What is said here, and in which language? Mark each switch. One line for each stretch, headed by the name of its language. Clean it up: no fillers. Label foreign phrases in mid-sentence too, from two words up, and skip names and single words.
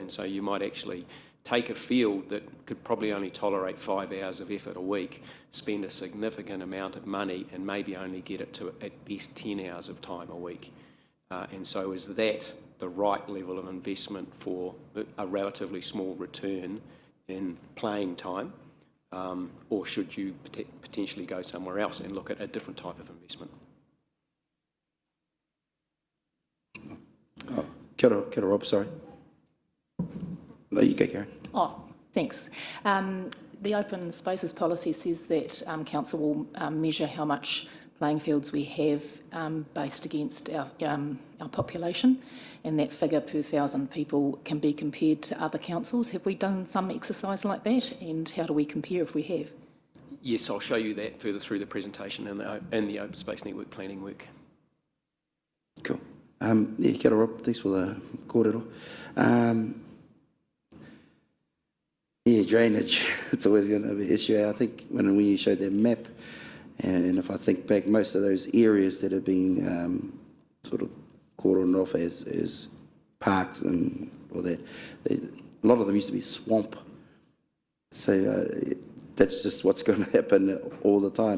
English: And so you might actually take a field that could probably only tolerate 5 hours of effort a week, spend a significant amount of money and maybe only get it to at least 10 hours of time a week. And so is that the right level of investment for a relatively small return in playing time, or should you potentially go somewhere else and look at a different type of investment?
Māori: Kia ora,
English: Rob, sorry. No, you go, Karen. Oh, thanks. The open spaces policy says that council will measure how much playing fields we have based against our population, and that figure per 1,000 people can be compared to other councils. Have we done some exercise like that, and how do we compare if we have? Yes, I'll show you that further through the presentation in the Open Space Network planning work. Cool.
Māori: Kia ora,
English: Rob, thanks for the kōrero. Drainage, it's always going to be an issue. I think when you showed that map, and if I think back, most of those areas that have been sort of cordoned off as parks and all that, a lot of them used to be swamp So that's just what's going to happen all the time.